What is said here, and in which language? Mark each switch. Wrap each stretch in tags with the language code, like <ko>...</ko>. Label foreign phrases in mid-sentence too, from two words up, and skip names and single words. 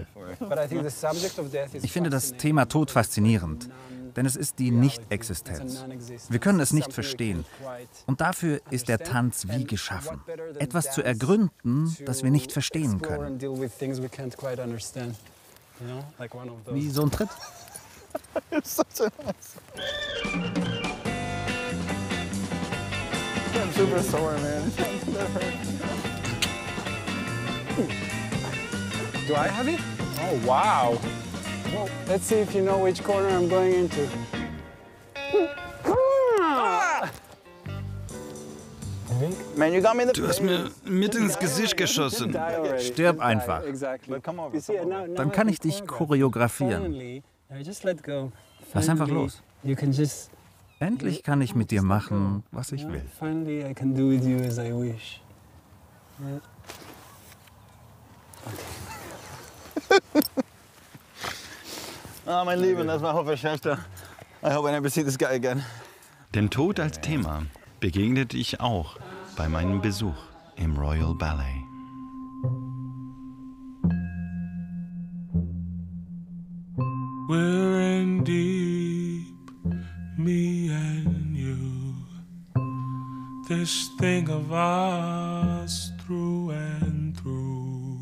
<de>Ich finde das Thema Tod faszinierend, denn es ist die Nicht-Existenz. Wir können es nicht verstehen. Und dafür ist der Tanz wie geschaffen. Etwas zu ergründen, das wir nicht verstehen können. Wie so ein Tritt.</de> <en>I'm super sore, man. Do I have it? Oh, wow. Well, let's see if you know which corner I'm going into.</en> <de>Du hast mir mit ins Gesicht geschossen. Stirb einfach. Dann kann ich dich choreografieren. Lass einfach los. Endlich kann ich mit dir machen, was ich will. Ah, mein Lieben, das war Hofech Schächter.</de> <en>I hope I never see this guy again.</en> <de>Dem Tod als Thema begegnete ich auch bei meinem Besuch im Royal Ballet.</de> <en>We're in deep, me and you. This thing of us through and through.</en>